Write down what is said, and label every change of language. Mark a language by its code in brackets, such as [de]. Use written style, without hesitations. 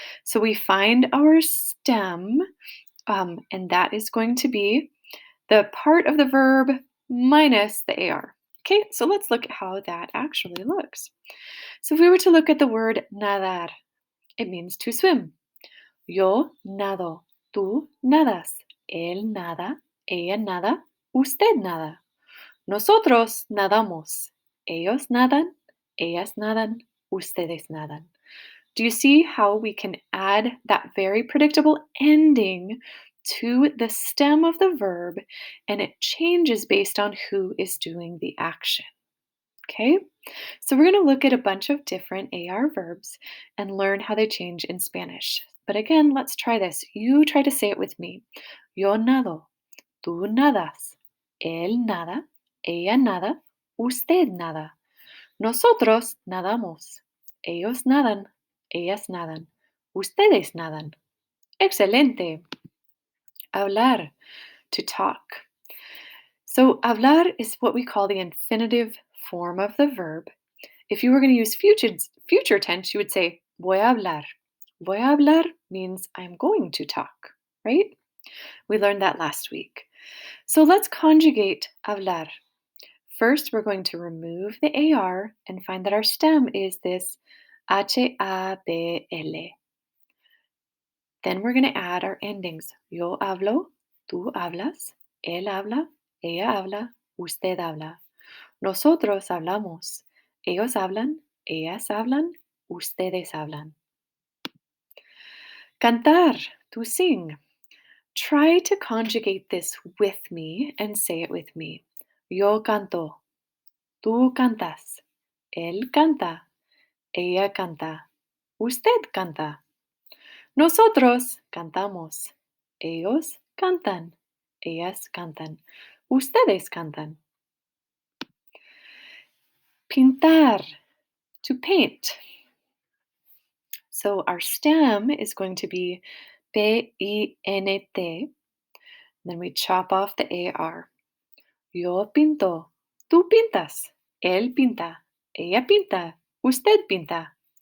[en] So we find our stem, and that is going to be the part of the verb minus the AR. Okay, so let's look at how that actually looks. So if we were to look at the word nadar, it means to swim. [es] Yo nado, tú nadas, él nada, ella nada, usted nada. Nosotros nadamos. Ellos nadan, ellas nadan, ustedes nadan. [en] Do you see how we can add that very predictable ending to the stem of the verb and it changes based on who is doing the action? Okay, so we're going to look at a bunch of different AR verbs and learn how they change in Spanish. But again, let's try this. You try to say it with me. [es] Yo nado, tú nadas, él nada, ella nada, usted nada. Nosotros nadamos. Ellos nadan, ellas nadan, ustedes nadan. Excelente. [en] Hablar, to talk. So, hablar is what we call the infinitive form of the verb. If you were going to use future tense, you would say, [es] voy a hablar. Voy a hablar [en] means I'm going to talk, right? We learned that last week. So let's conjugate hablar. First, we're going to remove the AR and find that our stem is this H-A-B-L. Then we're going to add our endings. [es] Yo hablo, tú hablas, él habla, ella habla, usted habla. Nosotros hablamos. Ellos hablan, ellas hablan, ustedes hablan. [en] Cantar, to sing. Try to conjugate this with me and say it with me. [es] Yo canto, tú cantas, él canta, ella canta, usted canta. Nosotros cantamos, ellos cantan, ellas cantan, ustedes cantan. [en] Pintar, to paint. So our stem is going to be P-I-N-T. Then we chop off the AR. [es] Yo pinto, tú pintas, él pinta, ella pinta, usted pinta.